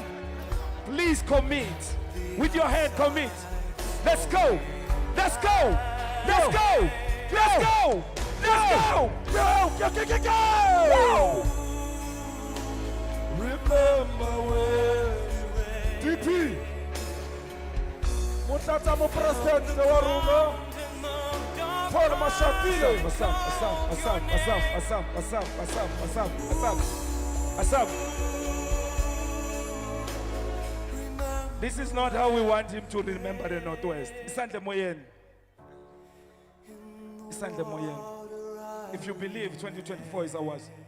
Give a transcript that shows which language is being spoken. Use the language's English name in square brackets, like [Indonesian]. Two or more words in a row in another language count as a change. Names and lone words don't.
[English] Please commit. With your hand, commit. Let's go. Go. Remember where [Tswana] DP Motlatsa mo President wa rona. Paul Mashatile. Asam. [English] This is not how we want him to remember the Northwest. [Zulu] Isandle moyeni. [English] If you believe 2024 is ours.